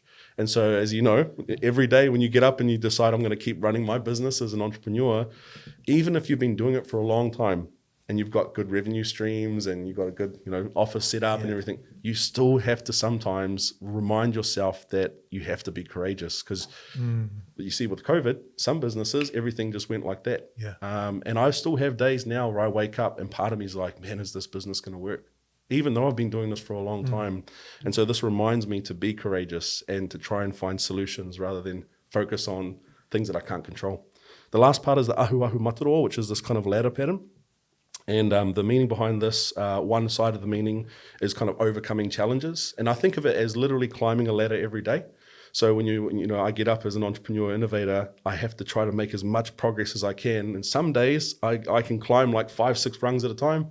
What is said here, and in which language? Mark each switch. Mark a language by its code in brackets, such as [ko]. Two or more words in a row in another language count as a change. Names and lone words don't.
[en] And so, as you know, every day when you get up and you decide I'm going to keep running my business as an entrepreneur, even if you've been doing it for a long time and you've got good revenue streams and you've got a good, office set up and everything, you still have to sometimes remind yourself that you have to be courageous, because you see with COVID, some businesses, everything just went like that. Yeah. And I still have days now where I wake up and part of me is like, man, is this business going to work? Even though I've been doing this for a long time. And so this reminds me to be courageous and to try and find solutions rather than focus on things that I can't control. The last part is the [mi] ahu ahu mataroa, [en] which is this kind of ladder pattern. And the meaning behind this, one side of the meaning is kind of overcoming challenges. And I think of it as literally climbing a ladder every day. So when I get up as an entrepreneur innovator, I have to try to make as much progress as I can. And some days I can climb like 5-6 rungs at a time.